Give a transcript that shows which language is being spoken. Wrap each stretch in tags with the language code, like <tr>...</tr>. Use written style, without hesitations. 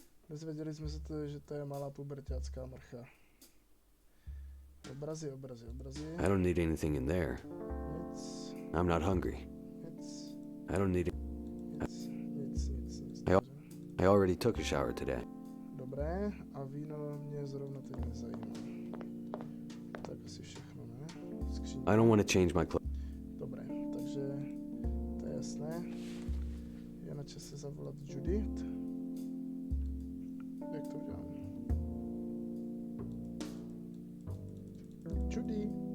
<cs>Dozvěděli jsme se to, že to je malá puberťácká mrcha. Obrazy, obrazy, obrazy.</cs> <en>I don't need anything in there.</en> <cs>Nic,</cs> <en>I'm not hungry.</en> <cs>nic,</cs> <en>I don't need it.</en> <cs>nic. Jo.</cs> <en>I already took a shower today.</en> <cs>Dobré, a víno mě zrovna teď nezajímá. Tak asi všechno, ne? Skříň.</cs> <en>I don't want to change my clothes.</en> <cs>Dobré, takže to je jasné. Je na čase zavolat Judith. Jak to udělám? Judy.</cs>